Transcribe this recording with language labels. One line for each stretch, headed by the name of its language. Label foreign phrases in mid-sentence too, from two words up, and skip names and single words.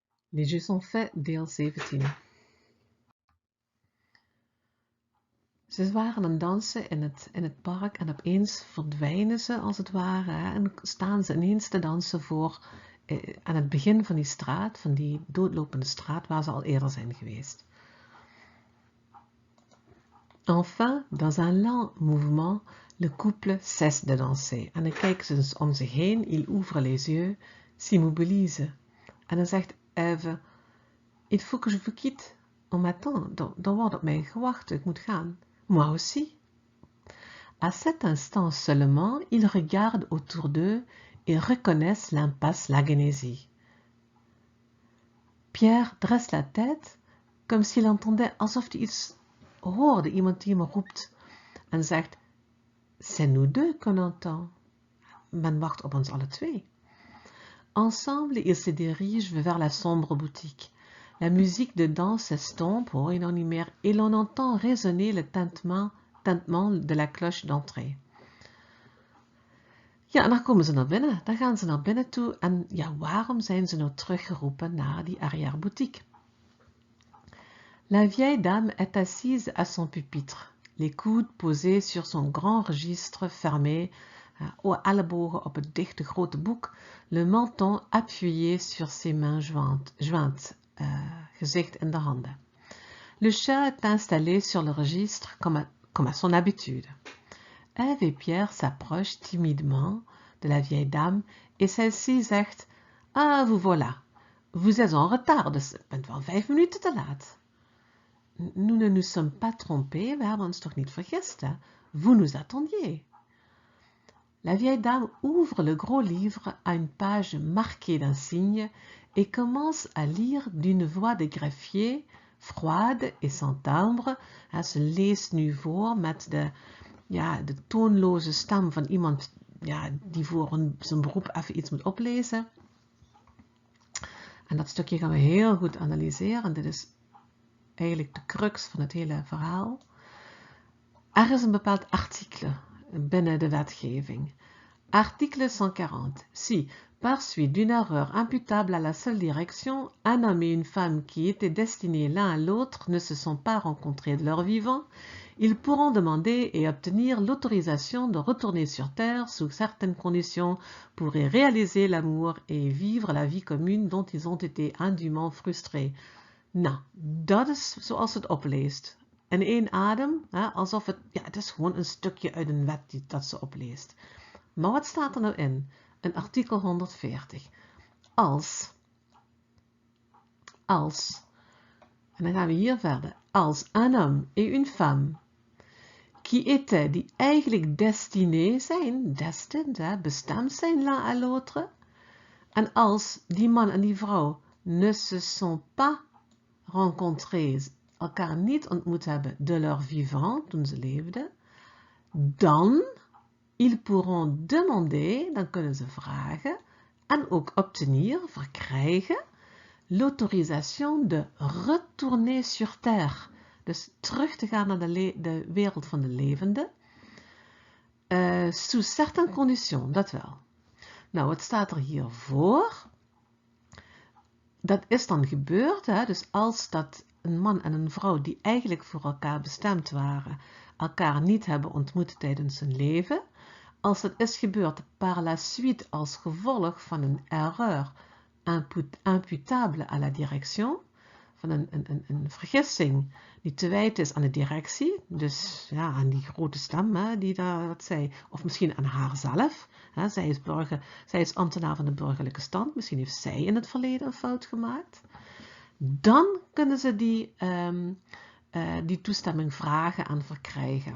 French: Les jeux sont faits,
Dutch: deel 17. Ze waren aan het dansen in het park en opeens verdwijnen ze als het ware en staan ze ineens te dansen aan het begin van die straat, van die doodlopende straat waar ze al eerder zijn geweest.
French: Enfin, dans un lent mouvement, le couple cesse de danser.
Dutch: En dan kijken ze dus om zich heen,
French: il ouvre les yeux, s'immobilise.
Dutch: En dan zegt Eve,
French: il faut que je vous quitte. On m'attend,
Dutch: er wordt op mij gewacht, ik moet gaan.
French: Moi aussi. À cet instant seulement, ils regardent autour d'eux et reconnaissent l'impasse Lagenésie. Pierre dresse la tête, comme s'il entendait
Dutch: alsof hij iets hoorde, iemand die hem roept en zegt,
French: c'est nous deux qu'on entend.
Dutch: Men wacht op ons alle twee.
French: Ensemble, ils se dirigent vers la sombre boutique. La musique de danse s'estompe,
Dutch: hoor je nou niet meer,
French: et l'on entend résonner le tintement de la cloche d'entrée.
Dutch: Ja, en dan komen ze naar binnen. Dan gaan ze naar binnen toe. En ja, waarom zijn ze nou teruggeroepen naar die arrière-boutique?
French: La vieille dame est assise à son pupitre, les coudes posés sur son grand registre fermé,
Dutch: ellebogen op het dichte grote boek,
French: le menton appuyé sur ses mains jointes,
Dutch: gezicht in de handen.
French: Le chat est installé sur le registre comme à son habitude. Ève et Pierre s'approchent timidement de la vieille dame et celle-ci zegt, ah, vous voilà, vous êtes en retard,
Dutch: dus bent wel 5 minuten te laat.
French: Nous ne nous sommes pas trompés,
Dutch: we hebben ons toch niet vergist, hè?
French: Vous nous attendiez. La vieille dame ouvre le gros livre à une page marquée d'un signe et commence à lire d'une voix de greffier, froide et sans timbre.
Dutch: Ze leest nu voor met de toonloze stem van iemand die voor zijn beroep even iets moet oplezen. En dat stukje gaan we heel goed analyseren. Dit is eigenlijk de crux van het hele verhaal. Er is een bepaald artikel binnen de wetgeving.
French: Article 140. Si, par suite d'une erreur imputable à la seule direction, un homme et une femme qui étaient destinés l'un à l'autre ne se sont pas rencontrés de leur vivant, ils pourront demander et obtenir l'autorisation de retourner sur Terre sous certaines conditions pour y réaliser l'amour et vivre la vie commune dont ils ont été indûment frustrés.
Dutch: Nou, dat is zoals het opleest. In één adem, alsof het is gewoon een stukje uit een wet dat ze opleest. Maar wat staat er nou in? In artikel 140. Als, en dan gaan we hier verder.
French: Als un homme et une femme, qui étaient,
Dutch: die eigenlijk destinés zijn, destined, bestemd zijn
French: l'un à l'autre.
Dutch: En als die man en die vrouw
French: ne se sont pas rencontrés,
Dutch: elkaar niet ontmoet hebben
French: de leur vivant,
Dutch: toen ze leefden, dan,
French: ils pourront demander,
Dutch: dan kunnen ze vragen, en ook obtenir, verkrijgen,
French: l'autorisation de retourner sur Terre.
Dutch: Dus terug te gaan naar de wereld van de levenden.
French: Sous certaines conditions,
Dutch: dat wel. Nou, wat staat er hiervoor? Dat is dan gebeurd, hè? Dus als dat een man en een vrouw die eigenlijk voor elkaar bestemd waren, elkaar niet hebben ontmoet tijdens hun leven, als het is gebeurd
French: par la suite
Dutch: als gevolg van een
French: erreur imputable à la direction,
Dutch: van een vergissing die te wijten is aan de directie, dus ja, aan die grote stem die dat zei, of misschien aan haarzelf. Zij is ambtenaar van de burgerlijke stand, misschien heeft zij in het verleden een fout gemaakt. Dan kunnen ze die toestemming vragen en verkrijgen.